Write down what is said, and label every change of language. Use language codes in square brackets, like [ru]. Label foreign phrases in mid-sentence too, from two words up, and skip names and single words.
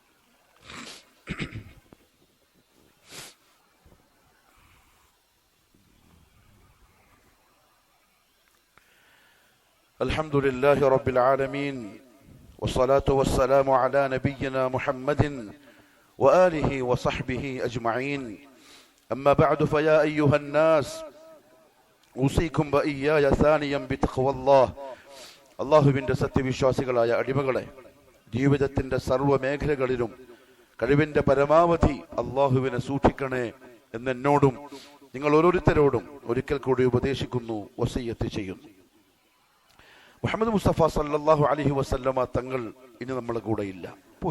[ar] الحمد لله رب العالمين والصلاة والسلام على نبينا محمد وآله وصحبه أجمعين. أما بعد فيا أيها الناس أوصيكم وإياي ثانيا بتقوى الله. [ml] അള്ളാഹുവിൻ്റെ സത്യവിശ്വാസികളായ അടിമകളെ, ജീവിതത്തിൻ്റെ സർവ്വ മേഖലകളിലും കഴിവിൻ്റെ പരമാവധി അള്ളാഹുവിനെ സൂക്ഷിക്കണേ എന്നെന്നോടും നിങ്ങൾ ഓരോരുത്തരോടും ഒരിക്കൽ കൂടി ഉപദേശിക്കുന്നു, വസിയ്യത്ത് ചെയ്യുന്നു. മുഹമ്മദ് മുസ്തഫ [ar] صلى الله عليه وسلم [ml] തങ്ങൾ ഇനി നമ്മളെ കൂടെ ഇല്ല, പോയി.